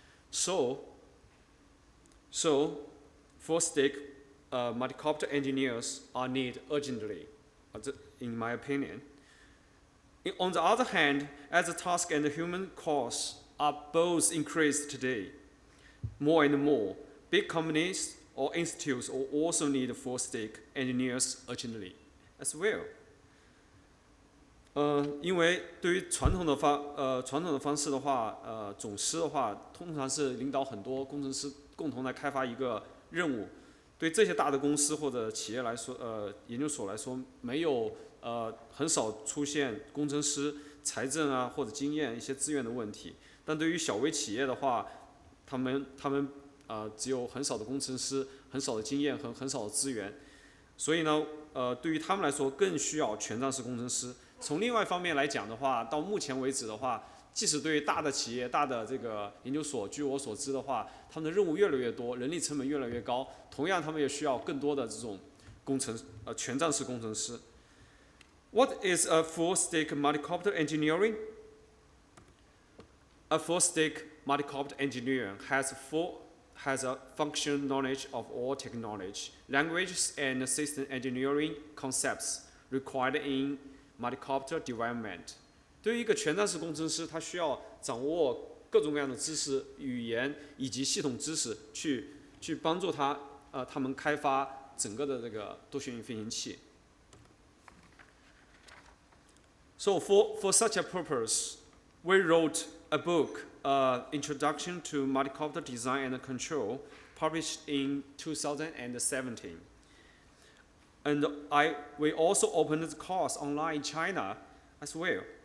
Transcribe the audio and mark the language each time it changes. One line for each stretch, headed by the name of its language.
English: So full-stack multicopter engineers are needed urgently, in my opinion. On the other hand, as the task and the human costs are both increased today, more and more, big companies or institutes will also need full-stack engineers urgently as well.
Chinese: 因为对于传统的方式的话，总师的话，通常是领导很多工程师共同来开发一个任务。对这些大的公司或者企业来说，研究所来说，没有很少出现工程师财政啊或者经验一些资源的问题。但对于小微企业的话，他们只有很少的工程师、很少的经验和很少的资源，所以呢，对于他们来说更需要全站式工程师。从另外一方面来讲的话，到目前为止的话，即使对于大的企业、大的这个研究所，据我所知的话，他们的任务越来越多，人力成本越来越高，同样他们也需要更多的这种全站式工程师。
English: What is a full-stack multicopter engineering? A full-stack multicopter engineer has a functional knowledge of all technology, languages, and system engineering concepts required in multicopter development.
Chinese: 对于一个全站式工程师，他需要掌握各种各样的知识、语言以及系统知识，去帮助他们开发整个的这个多旋翼飞行器。
English: So for such a purpose, we wrote a book, Introduction to Multicopter Design and Control, published in 2017. And we also opened the course online in China as well.